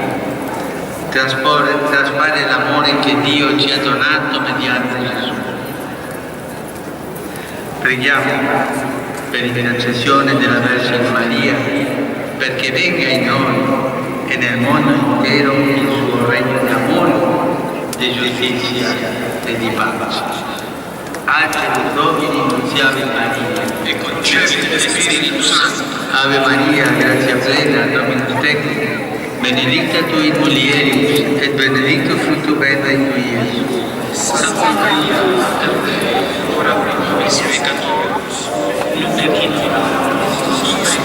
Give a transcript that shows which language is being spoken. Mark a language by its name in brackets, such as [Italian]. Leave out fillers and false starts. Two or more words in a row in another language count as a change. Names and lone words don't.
[Italian] Traspare l'amore che Dio ci ha donato mediante Gesù. Preghiamo per l'intercessione della Vergine Maria, perché venga in noi e nel mondo intero il suo regno di amore, di giustizia e di pace. [Latin] Angelus Domini, nunziavit Maria, [Italian] e concedete Spirito Santo. [Latin] Ave Maria, grazia plena, Dominus tecum, benedicta tu in mulieribus, et benedictus fructus ventris tui, Iesus. Santa Maria, Mater Dei, ora pro nobis peccatoribus, nunc et in hora mortis nostre.